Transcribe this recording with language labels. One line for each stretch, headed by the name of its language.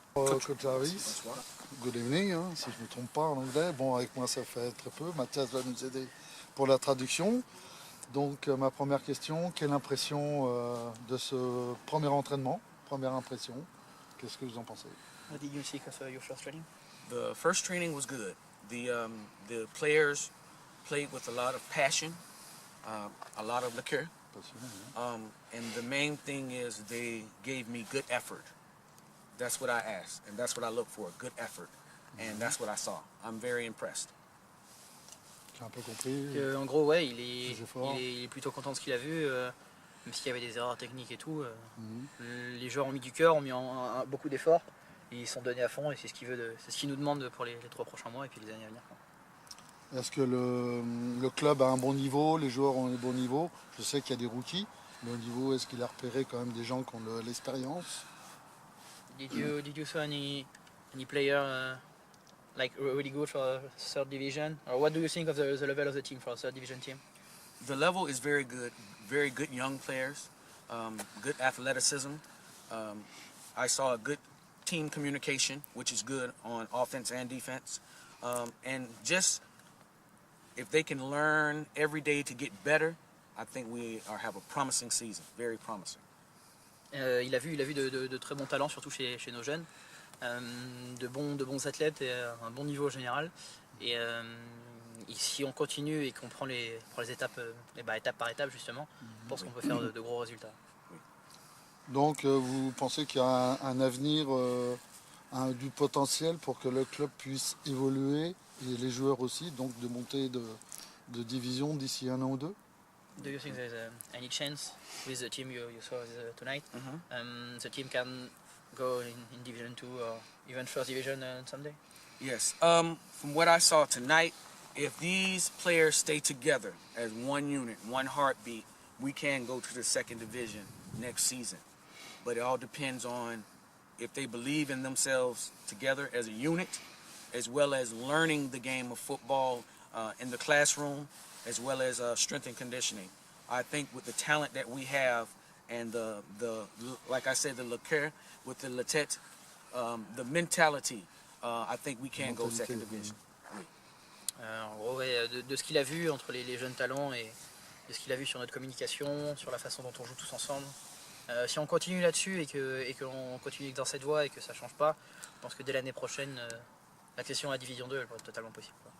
French: Coach Jarvis,
English: good evening,
French: si je ne me trompe pas en anglais. Bon, avec moi ça fait très peu. Mathias va nous aider pour la traduction. Donc ma première question, quelle impression de ce premier entraînement? Première impression, qu'est-ce que vous en pensez?
English: What did you see of your first training? The first training was good. The players played with a lot of passion, a lot of liquor. And the main thing is they gave me good effort. That's what I asked, and that's what I look for, good effort. And that's what I saw. I'm very impressed.
French: J'ai un peu compris. En gros, ouais, il est plutôt content de ce qu'il a vu, même s'il y avait des erreurs techniques et tout. Les joueurs ont mis du cœur, ont mis beaucoup d'efforts, et ils sont donnés à fond, et c'est ce qu'il nous demande pour les 3 prochains mois et puis les années à venir. Est-ce que le club a un bon niveau, les joueurs ont un bon niveau? Je sais qu'il y a des rookies, mais au niveau, est-ce qu'il a repéré quand même des gens qui ont de l'expérience?
English: Did you see any player like really good for 3rd division? Or what do you think of the level of the team for a 3rd division team? The level is very good young players, good athleticism. I saw a good team communication, which is good on offense and defense. And just if they can learn every day to get better, I think we have a promising season, very promising.
French: Il a vu de très bons talents, surtout chez nos jeunes, de bons athlètes et un bon niveau général. Et si on continue et qu'on prend les étapes, étape par étape justement, je pense qu'on peut faire de gros résultats. Donc vous pensez qu'il y a un avenir, du potentiel pour que le club puisse évoluer et les joueurs aussi, donc de monter de division d'ici un an ou deux?
English: Do you think there's any chance with the team you saw tonight, the team can go in Division 2 or even First Division someday? Yes. From what I saw tonight, if these players stay together as one unit, one heartbeat, we can go to the second division next season. But it all depends on if they believe in themselves together as a unit, as well as learning the game of football in the classroom, as well as strength and conditioning. I think with the talent that we have and like I said, the liqueur with the Letette, the mentality, I think we can go second division.
French: Oui. En gros, ouais, de ce qu'il a vu entre les jeunes talents et de ce qu'il a vu sur notre communication, sur la façon dont on joue tous ensemble. Si on continue là-dessus et qu'on continue dans cette voie et que ça ne change pas, je pense que dès l'année prochaine, l'accession à la Division 2 elle pourrait être totalement possible.